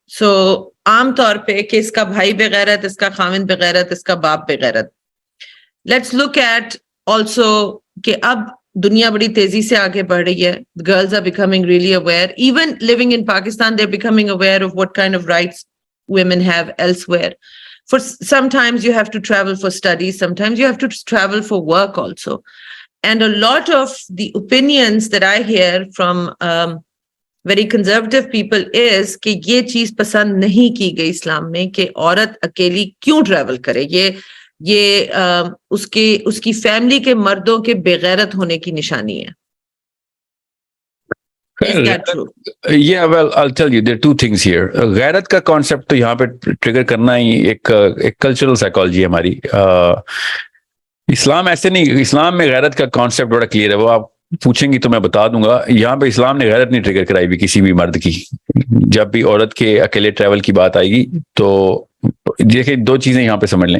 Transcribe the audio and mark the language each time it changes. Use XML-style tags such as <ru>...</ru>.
<hi>सो आम तौर पे कि इसका भाई बेगैरत, इसका खाविंद बेगैरत, इसका बाप बेगैरत.</hi> <en>let's look at also</en> <hi>कि अब दुनिया बड़ी तेजी से आगे बढ़ रही है.</hi> <en>Girls are becoming really aware, even living in Pakistan they are becoming aware of what kind of rights women have elsewhere. For sometimes you have to travel for studies, sometimes you have to travel for work also. And a lot of the opinions that I hear from very conservative people is</en> <hi>कि ये चीज पसंद नहीं की गई इस्लाम में कि औरत अकेली क्यों ट्रैवल करे, ये उसकी फैमिली के मर्दों के बेगैरत होने की निशानी है.</hi> <en>Is that true? Yeah, well, I'll tell you, there are two things here.</en> <hi>गैरत का कॉन्सेप्ट तो यहाँ पे ट्रिगर करना ही एक कल्चरल साइकोलॉजी है हमारी. इस्लाम ऐसे नहीं, इस्लाम में गैरत का कॉन्सेप्ट बड़ा क्लियर है. वो आप पूछेंगी तो मैं बता दूंगा. यहाँ पे इस्लाम ने गैरत नहीं ट्रिगर कराई भी किसी भी मर्द की. जब भी औरत के अकेले ट्रैवल की बात आएगी तो देखिए दो चीजें यहाँ पे समझ लें.</hi>